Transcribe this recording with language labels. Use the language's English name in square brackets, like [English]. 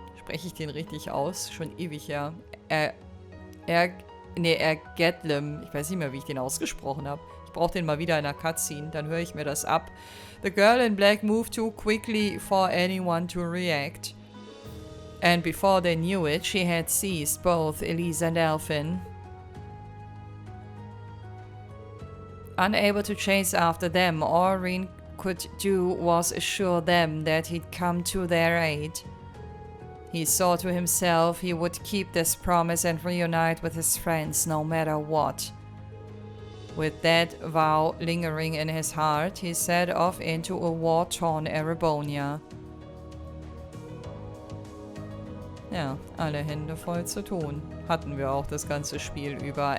[German] Spreche ich den richtig aus? Schon ewig her. Ergetlem. Ich weiß nicht mehr, wie ich den ausgesprochen habe. Ich brauche den mal wieder in einer Cutscene, dann höre ich mir das ab. [English] The girl in black moved too quickly for anyone to react. And before they knew it, she had seized both Elise and Elfin. Unable to chase after them, all Rean could do was assure them that he'd come to their aid. He saw to himself he would keep this promise and reunite with his friends no matter what. With that vow lingering in his heart, he set off into a war-torn Erebonia. [German] Ja, alle Hände voll zu tun. Hatten wir auch das ganze Spiel über.